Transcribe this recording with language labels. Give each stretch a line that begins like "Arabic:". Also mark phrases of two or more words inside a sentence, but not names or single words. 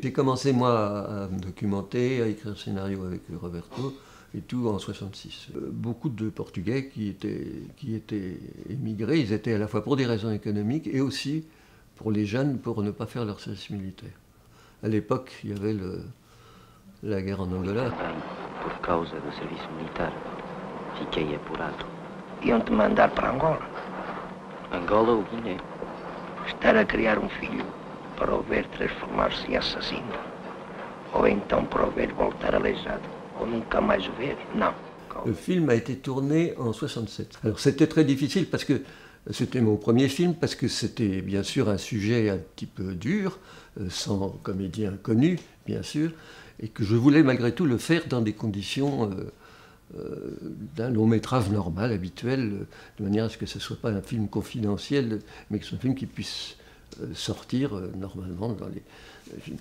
French: J'ai commencé moi à me documenter, à écrire un scénario avec Roberto et tout en 66. Beaucoup de Portugais qui étaient émigrés, ils étaient à la fois pour des raisons économiques et aussi pour les jeunes pour ne pas faire leur service militaire. À l'époque, il y avait la guerre en Angola.
Portuguese: Por causa do serviço militar, fiquei apurado. Iam-te mandar para Angola. Angola ou Guiné? Estar a criar filho para o ver transformar-se em assassino. Ou então para o ver voltar aleijado. Ou nunca mais o ver.
French: Non. Le film a été tourné en 67. Alors c'était très difficile parce que c'était mon premier film, parce que c'était bien sûr un sujet un petit peu dur, sans comédien connu, bien sûr, et que je voulais malgré tout le faire dans des conditions d'un long métrage normal, habituel, de manière à ce que ce ne soit pas un film confidentiel, mais que ce soit un film qui puisse sortir normalement dans les films.